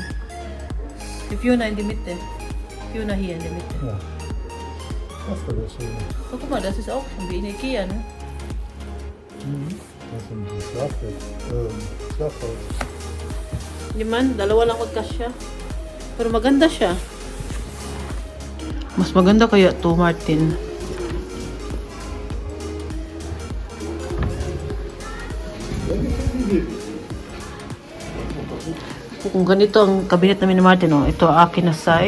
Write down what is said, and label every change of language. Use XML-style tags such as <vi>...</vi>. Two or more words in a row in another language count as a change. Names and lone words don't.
<de>Si Fiona in die Mitte. Fiona hier in die Mitte. Ja. Das war das schön. Oh, guck mal, das ist auch schon wie in Ikea, ne? Das ist ein Schlafhaus.</de> <tl>Hindi man, dalawa lang magkasya. Pero maganda siya. Mas maganda kaya to, Martin. Kung ganito ang kabinet namin ni Martin, oh, ito akin na side.</tl>